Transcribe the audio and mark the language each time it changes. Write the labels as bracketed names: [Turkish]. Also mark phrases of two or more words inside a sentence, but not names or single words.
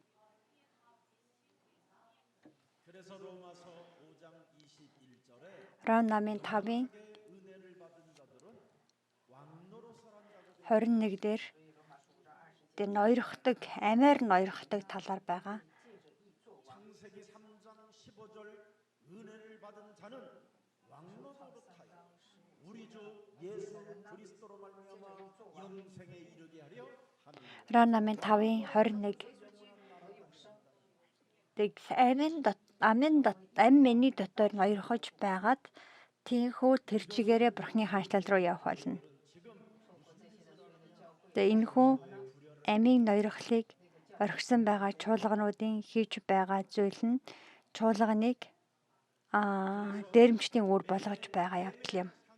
[Mongolian] Ром намын 5-ын 21 дээр тэр ноёрхдаг, амиар ноёрхдаг талаар байгаа. [Korean] 창세기 3장 15절 은혜를 받은 자는 왕노릇하여 우리 주 예수 그리스도로 말미암아 영생에 이르게 하려 함이니라. [Mongolian] Ром намын 5-ын 21 тэг амин миний дотор ноёрхож байгаад тийхүү тэр чигээрээ Бурхны хаанчлал руу явах болно. Тэг энэхүү амийн ноёрхлыг орхисон байгаа чуулгануудын хийж байгаа зүйл нь чуулганыг дээрэмчдийн үр болгож байгаа явдал юм.